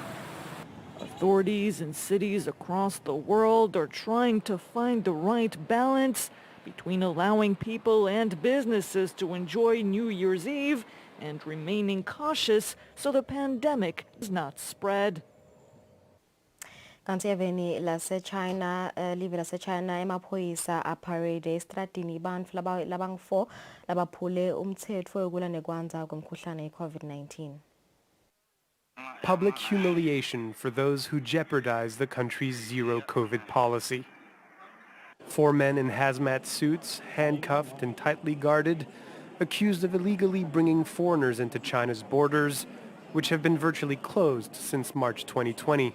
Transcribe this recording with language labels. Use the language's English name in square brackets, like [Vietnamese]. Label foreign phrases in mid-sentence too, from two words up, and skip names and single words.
[English] Authorities in cities across the world are trying to find the right balance between allowing people and businesses to enjoy New Year's Eve and remaining cautious so the pandemic does not spread. [Swati] Kanti eveni lase-China, live lase-China emaphoyisa aparade estradini bantfu labang-4 labaphule umthetho wokulwa nekwanza kwemkhuhlane ye-COVID-19. [English] Public humiliation for those who jeopardize the country's zero COVID policy. 4 men in hazmat suits, handcuffed and tightly guarded, accused of illegally bringing foreigners into China's borders, which have been virtually closed since March 2020.